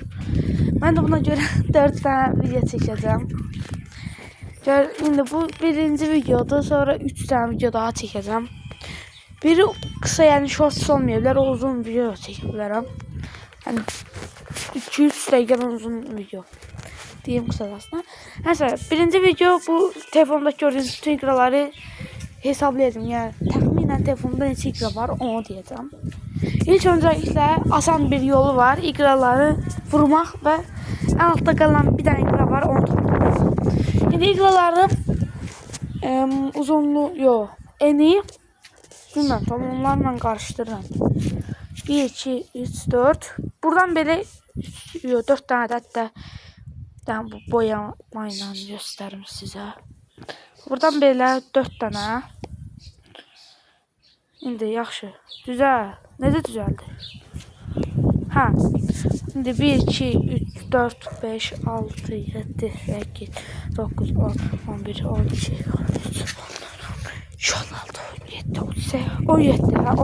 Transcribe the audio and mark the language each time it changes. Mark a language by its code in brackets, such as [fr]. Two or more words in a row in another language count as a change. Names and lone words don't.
[az] Mən də buna görə 4 tane video çəkəcəm. İndi bu birinci videodur. Sonra 3 tane video daha çəkəcəm. Biri kısa, yani shorts olmaya bilər, o uzun video çəkə bilərəm. Yəni 2-3 dəqiqədən uzun video [tr] diyeyim kısacasına. Neyse, birinci video bu telefondaki gördüğünüz bütün ikraları hesaplayacağım. Yani tahminen telefonda neçə ikra var onu diyeceğim. İlk öncelikle asan bir yolu var. İkraları vurmak ve en altta kalan bir tane ikra var, onu toplamak. Şimdi ikraları uzunluğu yok. Eni bilmem, tamam, onlarla karıştırırım. 1, 2, 3, 4. Buradan böyle 4 tane de hatta bu boyamayla gösteririm size. [az] Buradan belə 4 tane. İndi yaxşı. Düzəl. Necə düzəldi? Hə. İndi 1, 2, 3, 4, 5, 6, 7, 8, 9, 10, 11, 12, 13, 16, 17, 18, 17.